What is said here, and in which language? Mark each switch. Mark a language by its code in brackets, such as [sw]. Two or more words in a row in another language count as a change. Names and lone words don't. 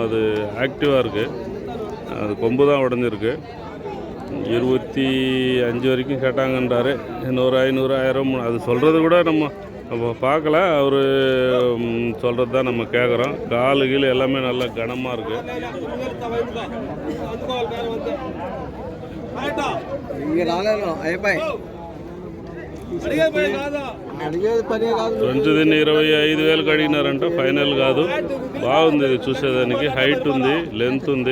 [ta] அது ஆக்டிவாக இருக்குது. அது கொம்பு தான் உடஞ்சிருக்கு. 25 வரைக்கும் கேட்டாங்கன்றாரு. இன்னொரு 500, 1000 அது சொல்கிறது கூட நம்ம பார்க்கல. அவர் சொல்கிறது தான் நம்ம கேட்குறோம். காலு கீழே எல்லாமே நல்லா கனமாக இருக்குது. [te] కొంచెం దీన్ని 25,000 అడిగినారంట. ఫైనల్ కాదు, బాగుంది ఇది చూసేదానికి. హైట్ ఉంది, లెంత్ ఉంది.